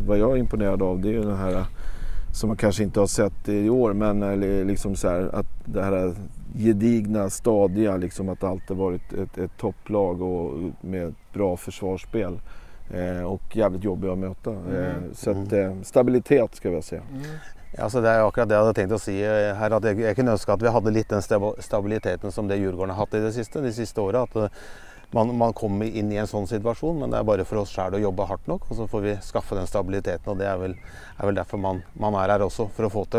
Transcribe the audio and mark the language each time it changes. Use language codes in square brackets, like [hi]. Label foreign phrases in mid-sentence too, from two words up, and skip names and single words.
[sv] Vad jag är imponerad av, det är ju den här som man kanske inte har sett i år, men liksom så här, att det här gedigna, stadiga, liksom att det alltid varit ett topplag och med ett bra försvarsspel. Och jävligt jobbiga att möta. Så att, stabilitet ska jag säga. [no] Ja, så det er akkurat det jeg hadde tenkt å si her, at jeg kunne ønske at vi hadde litt den stabiliteten som det Djurgården har hatt i de siste årene, at man kommer inn i en sånn situasjon, men det er bare for oss selv å jobbe hardt nok, og så får vi skaffe den stabiliteten, og det er vel derfor man er her også, for å få til.